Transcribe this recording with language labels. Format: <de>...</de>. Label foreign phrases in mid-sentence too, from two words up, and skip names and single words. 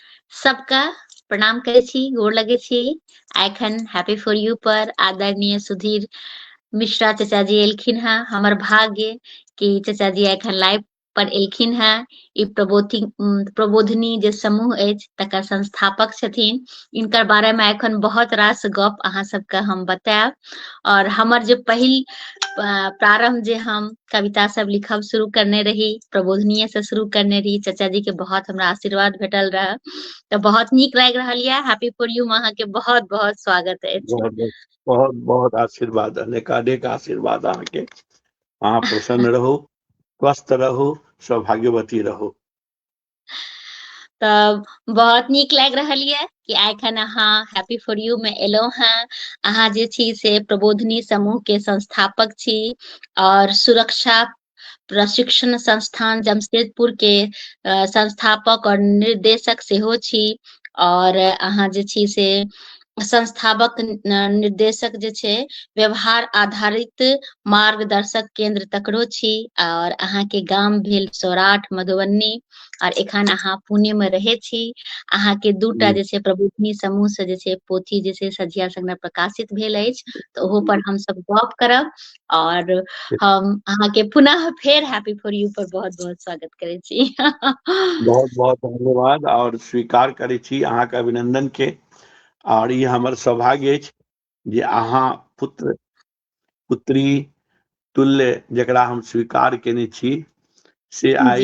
<mai>सबका प्रणाम करे छी, गोर लगे छी। एखन हैप्पी फॉर यू पर आदरणीय सुधीर मिश्रा चाचा जी एलखिन हैं। हमर भाग्य कि चाचा जी एखन लाइव पर एलखिन हैं। ई प्रबोधिनी जे समूह अछि तकर संस्थापक छथिन। इनकर बारे में एखन बहुत रास गप अहाँ सबके हम बतायब। और हमर जे पहिल प्रारंभ जे हम कविता सब लिखब शुरू करने रही, प्रबोधनीय से शुरू करने रही, चाचा जी के बहुत हमरा आशीर्वाद भेटल रहे, तो बहुत नीक लागि रहल ये। हैप्पी फॉर यू में अहाँ के बहुत बहुत स्वागत अछि। बहुत बहुत बहुत आशीर्वाद, अनेकानेक आशीर्वाद अहाँके। अहाँ प्रसन्न रहू, स्वस्थ रहू, सौभाग्यवती रहू। तब बहुत नीक लागि रहल ये कि एखन अहाँ हैप्पी फॉर यू में एलौ हैं। अहाँ जे छी से प्रबोधिनी समूह के संस्थापक छी और सुरक्षा प्रशिक्षण संस्थान जमशेदपुर के संस्थापक और निर्देशक सेहो छी। और अहाँ जे छी से संस्थापक निर्देशक जे छै व्यवहार आधारित मार्गदर्शक केंद्र तकरो छी। और अहाँ के गाम भेल सौराठ मधुबनी और एखन अहाँ पुणे में रहे छी। अहाँ के दूटा जे छै प्रबोधिनी समूह से जे छै पोथी जे छै सझिया संग्रह प्रकाशित भेल अछि, तो ओहो पर हम सब गप करब। और हम अहाँ के पुनः फेर हैप्पी फॉर यू पर बहुत बहुत स्वागत करे छी। बहुत बहुत धन्यवाद और स्वीकार करै छी अहाँ के अभिनंदन के। और ये हमर सौभाग्य अछि जे अहाँ पुत्र पुत्री तुल्य जकरा हम स्वीकार केने छी से आइ</mai>